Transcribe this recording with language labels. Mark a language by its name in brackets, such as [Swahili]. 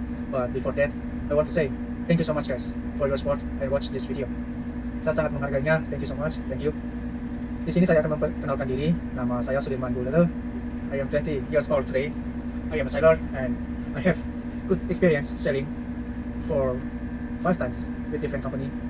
[English] But before that, I want to say thank you so much guys for your support and watch this video. [Indonesian] Saya sangat menghargainya. [English] Thank you so much. Thank you. [Indonesian] Di sini saya akan memperkenalkan diri. Nama saya [English] Sudirman Bulele. I am 20 years old today. I am a sailor and I have good experience sailing for 5 times with different company.